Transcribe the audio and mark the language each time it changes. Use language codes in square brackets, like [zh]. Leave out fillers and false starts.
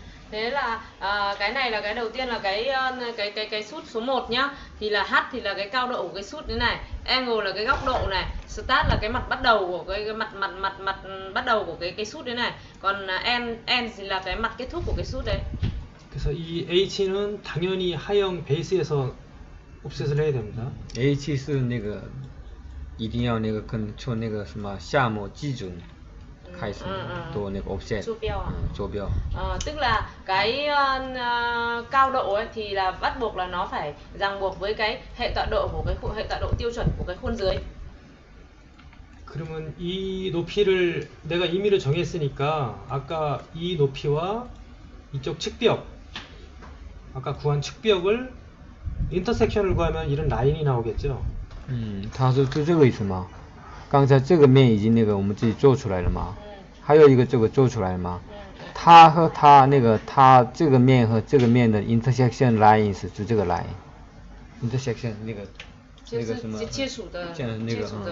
[vi] Thế là cái này là cái đầu tiên là cái sút số 1 nhá. Thì là H thì là cái cao độ của cái sút thế này, angle là cái góc độ này, start là cái mặt bắt đầu của cái mặt bắt đầu của cái sút thế này. Còn end thì là cái mặt kết thúc của cái sút đấy. [ko] 그래서 이 H는 당연히 하형 베이스에서 옵셋을 해야 됩니다. [zh] H 是那个一定要那个跟从那个什么项目基准开始做那个 offset 坐标啊. 坐标. [vi] Tức là cái cao độ ấy thì là bắt buộc là nó phải ràng buộc với cái hệ tọa độ của cái hệ tọa độ tiêu chuẩn của cái khuôn dưới. [ko] 그러면 이 높이를 내가 임의로 정했으니까 아까 이 높이와 이쪽 측벽, 아까 구한 측벽을 인터섹션을 구하면 이런 라인이 나오겠죠. [zh] 它是就这个意思吗？刚才这个面已经那个我们自己做出来了吗？还有一个这个做出来了吗？它和它那个它这个面和这个面的 intersection line 是就这个 line intersection 那个什么接触的那个